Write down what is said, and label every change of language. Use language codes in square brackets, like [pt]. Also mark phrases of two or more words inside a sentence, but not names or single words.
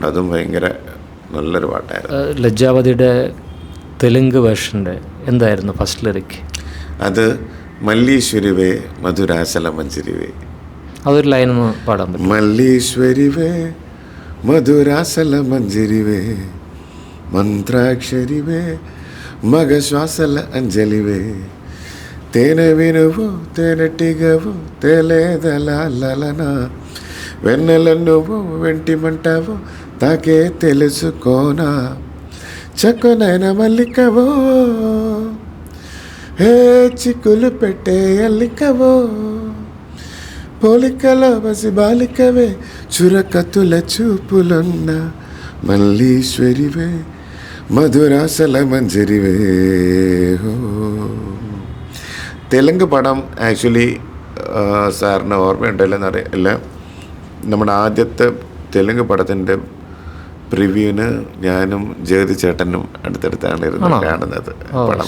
[ml] അതും ഭയങ്കര നല്ലൊരു പാട്ടായിരുന്നു. ലജ്ജാവതിയുടെ തെലുങ്ക് വേർഷൻ്റെ എന്തായിരുന്നു ഫസ്റ്റ് ലിറിക്? [te] അത് మల్లీశ్వరివే మధురాసల మంజరివే. അതൊരു ലൈനൊന്ന് പാടാൻ പറ്റും? మల్లీశ్వరివే మధురాసల మంజరివే మంత్రాక్షరివే మగ శ్వాసల అంజలివే తేనె వినువు తేనెటిగవు తేలేదలన వెన్నెల నువ్వు వెంటిమంటావు తాకే తెలుసుకోనా చక్కునైన మల్లికవో హే చిక్కులు పెట్టే అల్లికవో పోలికలో బసి బాలికవే చురకతుల చూపులున్న మల్లీశ్వరివే మధురాసల మంజరివే. [ml] തെലുങ്ക് പടം ആക്ച്വലി സാറിന് ഓർമ്മയുണ്ടല്ലോ എന്നറിയില്ല. നമ്മുടെ ആദ്യത്തെ തെലുങ്ക് പടത്തിൻ്റെ പ്രിവ്യൂവിന് ഞാനും ജഗതി ചേട്ടനും അടുത്തടുത്താണ് ഇരുന്ന് കാണുന്നത് പടം.